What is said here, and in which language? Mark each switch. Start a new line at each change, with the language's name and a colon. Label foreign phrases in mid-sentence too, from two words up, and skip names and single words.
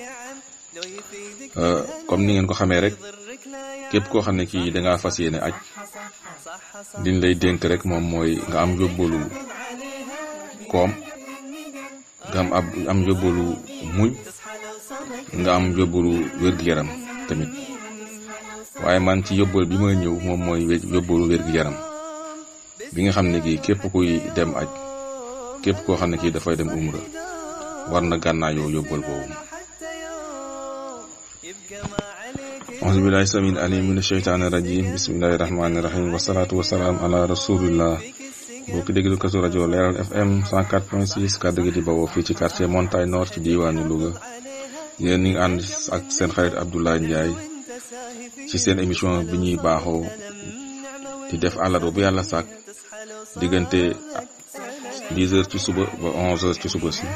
Wolof: comme ni ngeen ko xamee rek, képp koo xam ne kii dangaa fas yéene aj, liñ lay dénk rek moom mooy nga am yóbbalu koom, nga am yóbbalu muñ, nga am yóbbalu wér-gu-yaram tamit. waaye man ci yóbbal bi ma ñëw moom mooy yóbbalu wér-gu-yaram bi nga xam ne kii képp kuy dem aj, képp koo xam ne kii dafay dem umra war na gànnaayoo yóbbal boobu.
Arabic: أعوذ بالله السميع العليم من الشيطان الرجيم، بسم الله الرحمن الرحيم، والصلاة والسلام على رسول الله.
Wolof: boo ko déglu ko rajo Leral FM 104.6 kaddu gi di bawoo fii ci quartier Montagne Nord ci diwaanu Louga. yéen ñi ngi ànd ak seen xarit Abdoulaye Ndiaye ci seen émission bi ñuy baaxoo di def àllarba bu yàlla sàkk diggante 10h ci suba ba 11h ci suba si.